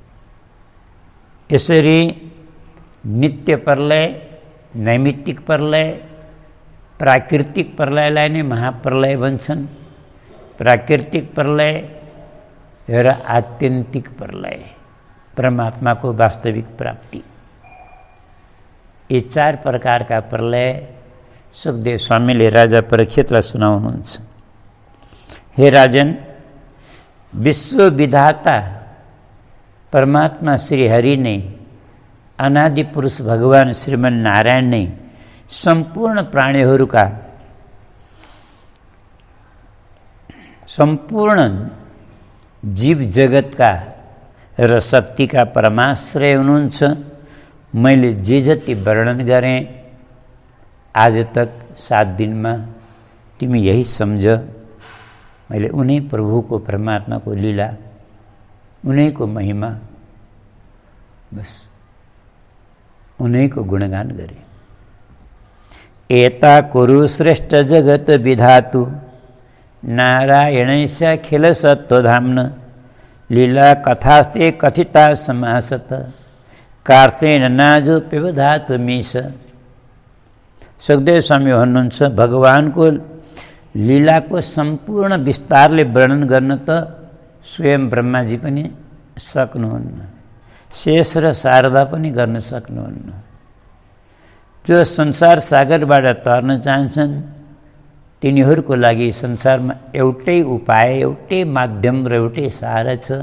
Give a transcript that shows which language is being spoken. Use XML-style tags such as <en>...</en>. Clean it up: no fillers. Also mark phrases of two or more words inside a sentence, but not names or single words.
<ne>यसरी नित्य प्रलय, नैमित्तिक प्रलय, प्राकृतिक प्रलयलाई नै महाप्रलय भन्छन्। प्राकृतिक प्रलय र आत्यन्तिक प्रलय, परमात्माको वास्तविक प्राप्ति। ये चार प्रकारका प्रलय सुखदेव स्वामीले राजा परीक्षितलाई सुनाउनुहुन्छ। हे राजन, विश्व विधाता परमात्मा श्री हरि नै, अनादि पुरुष भगवान श्रीमन नारायण नै सम्पूर्ण प्राणीहरूका, सम्पूर्ण जीव जगतका र शक्तिका परमाश्रय हुनुहुन्छ। मैले जे जति वर्णन गरेँ</ne> <hi>आज तक</hi> <ne>7 दिनमा, तिमी यही सम्झ। मैले उनै प्रभुको, परमात्माको लीला, उनैको महिमा, बस उनैको गुणगान गरे।</ne> <sa>एता कुरु श्रेष्ठ जगत विधातु, नारायणस्य खिल सत्वधाम्न, लीला कथास्ते कथिता समासत, कार्सेन नाजो पिबधातु मीश।</sa> <ne>सुखदेव स्वामी भन्नुहुन्छ, भगवानको लीलाको सम्पूर्ण विस्तारले वर्णन गर्न त स्वयं ब्रह्माजी पनि सक्नुहुन्न, शेष र शारदा पनि गर्न सक्नुहुन्न। जो संसार सागरबाट तर्न चाहन्छन् तिनीहरूको लागि संसारमा एउटै उपाय, एउटै माध्यम र एउटै सहारा छ।</ne>